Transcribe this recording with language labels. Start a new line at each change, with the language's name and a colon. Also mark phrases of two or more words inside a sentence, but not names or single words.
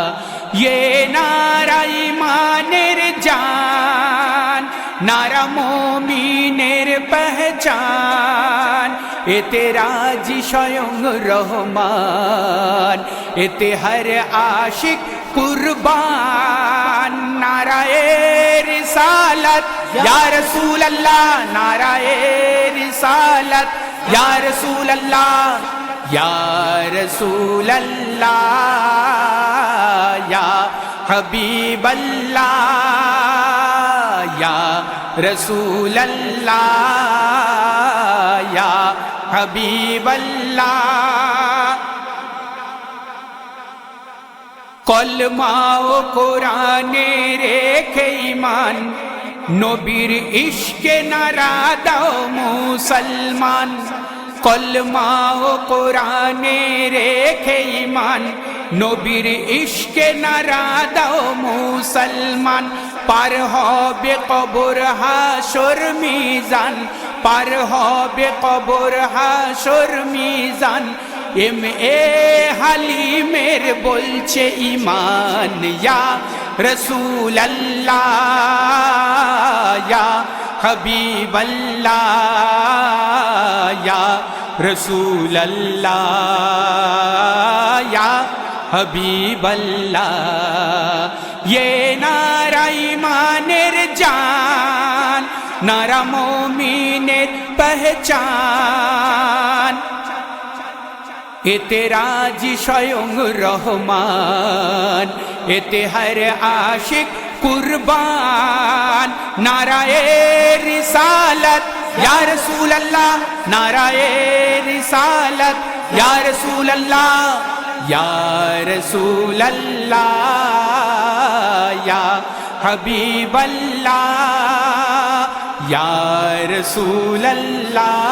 Bangla: এ নারা ঈমানের জান, নারা মোমিনের পহচান। এতে রাজি স্বয়ং রহমান, এতে হর আশিক কুরবান।
Urdu: نعرۂ رسالت
Arabic: يا رسول الله,
Urdu: نعرۂ رسالت
Arabic: या रसूल अल्लाह, يا رسول الله، يا حبيب الله، يا رسول الله، يا حبيب الله.
Bangla: কলমা ও কোরআনে রেখে ঈমান, নবীর ইশকে নারা দাও মুসলমান। কলমা ও কোরআনে রেখে ঈমান, নবীর ইশকে নারা দাও মুসলমান। পার হবে কবর হাসর মিজান, পার হবে কবর হাসর মিজান। এম এ হালিমের বলছে ঈমান,
Arabic: يا رسول الله يا حبيب الله يا رسول الله يا حبيب الله.
Bangla: এ নারা ঈমানের জান, নারা মোমিনের পহচান। এতে রাজি স্বয়ং রহমান, এতে হর আশিক কুরবান।
Urdu: نعرۂ رسالت
Arabic: يا رسول الله,
Urdu: نعرۂ رسالت
Arabic: या रसूल अल्लाह, يا رسول الله يا حبيب الله، يا رسول الله